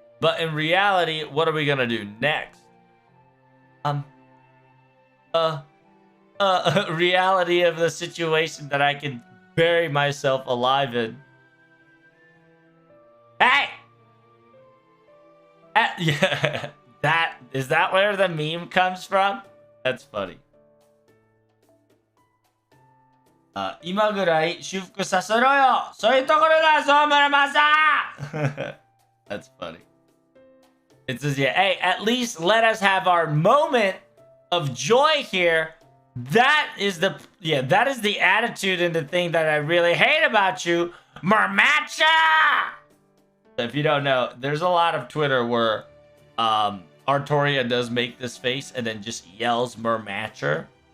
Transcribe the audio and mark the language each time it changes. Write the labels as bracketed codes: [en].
[en] But in reality, what are we gonna do next? Reality of the situation that I can bury myself alive in. Hey! Yeah, is that where the meme comes from? That's funny. [ja] 今ぐらい修復させろよ。そういうところだぞ、村正. [en] That's funny. It says, hey, at least let us have our moment of joy here. That is the attitude and the thing that I really hate about you, Mermatcha. If you don't know, there's a lot of Twitter where Artoria does make this face and then just yells Mermatcher.